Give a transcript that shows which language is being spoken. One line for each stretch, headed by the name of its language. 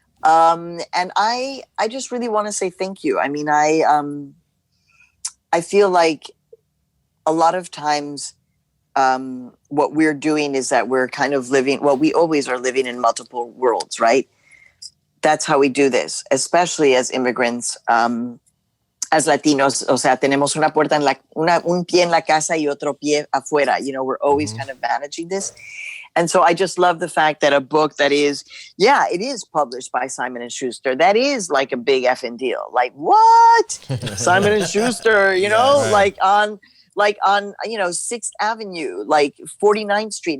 English: And I just really want to say thank you. I mean, I feel like a lot of times what we're doing is that we're kind of living, well, we always are living in multiple worlds, right? That's how we do this, especially as immigrants, as Latinos.
Spanish: O sea, tenemos una puerta un pie en la casa y otro pie afuera.
English: We're always kind of managing this. And so I just love the fact that a book that is, it is published by Simon & Schuster. That is like a big effing deal. Like, what? Simon & Schuster, like on 6th Avenue, like 49th Street.